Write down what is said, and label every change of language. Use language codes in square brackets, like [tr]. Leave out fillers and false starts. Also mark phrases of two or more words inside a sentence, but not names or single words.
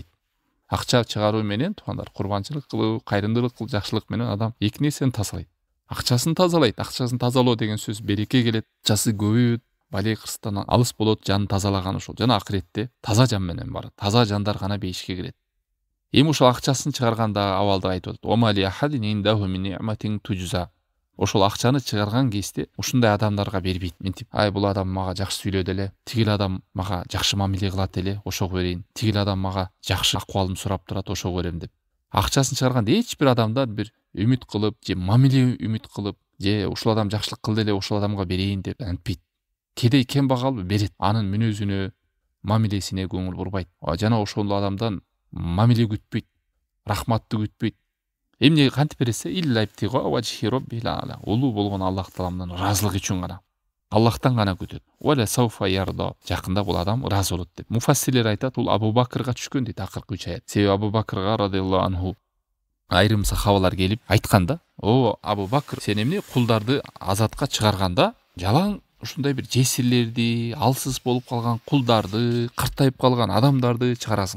[ky] Акча чыгаруу менен туугандар курбанчылык кылуу, кайрымдуулук кылуу, жакшылык менен адам эки нерсени тазалайт. Акчасын тазалайт. Акчасын тазалоо деген сөз береке келет, акчасы көбөйөт, бале кырсыктан алыс болот, жанын тазалаган ушул. Жана акыретте таза жан менен барат. Таза жандар гана бейишке кирет. Эми ошол акчасын чыгарганда абалды айтып атат. [ar] وما لأحد عنده من نعمة تجزى. [ky] Ошол акчаны чыгарган кезде ушундай адамдарга бербейт. Мынтип, ай бул адам мага жакшы сүйлөдү эле, тигил адам мага жакшы мамиле кылат эле, ошого берейин. Тигил адам мага жакшы акыбалымды сурап турат, ошого берем деп. Акчасын чыгарганда эч бир адамдан бир үмүт кылып, же мамиле үмүт кылып, же ушул адам жакшылык кылды эле, ошол адамга берейин деп антпейт. Кедей кембагал берет. Анын мүнөзүнө, мамилесине көңүл бурбайт. Жана ошол адамдан мамиле күтпөйт, рахматты күтпөйт. Эмне кантип берсе, [ar] إلا ابتغاء وجه ربه الأعلى. [ky] Улуу болгон Аллах Тааланын ыраазылыгы үчүн гана. Аллахтан гана күтөт. [ar] ولسوف يرضى. [ky] Жакында бул адам ыраазы болот деп. Муфассирлер айтат, ул Абу Бакырга түшкөн дейт акыркы 3 аят. Себеби Абу Бакырга [ar] رضي الله عنه [ky] айрым сахабалар келип айтканда, "О, Абу Бакыр, сен эмне кулдарды азатка чыгарганда, жалаң ушундай бир жесирлерди, алсыз болуп калган кулдарды, картайып калган адамдарды чыгарасың.